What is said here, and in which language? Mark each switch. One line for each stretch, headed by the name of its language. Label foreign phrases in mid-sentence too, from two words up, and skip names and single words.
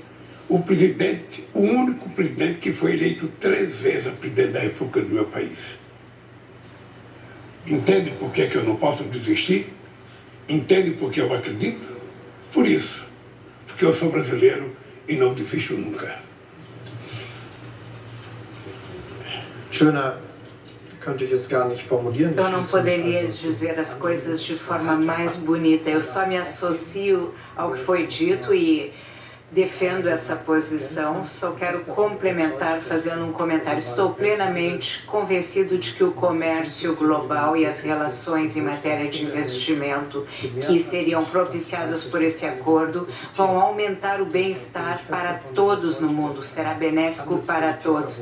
Portuguese: O presidente, o único presidente que foi eleito 3 vezes a presidente da República do meu país. Entende por que eu não posso desistir? Entende por que eu acredito? Por isso. Porque eu sou brasileiro e não desisto nunca.
German: Schöner könnte ich es gar nicht formulieren.
Portuguese: Eu não poderia dizer as coisas de forma mais bonita. Eu só me associo ao que foi dito e defendo essa posição, só quero complementar fazendo um comentário. Estou plenamente convencido de que o comércio global e as relações em matéria de investimento que seriam propiciadas por esse acordo vão aumentar o bem-estar para todos no mundo, será benéfico para todos.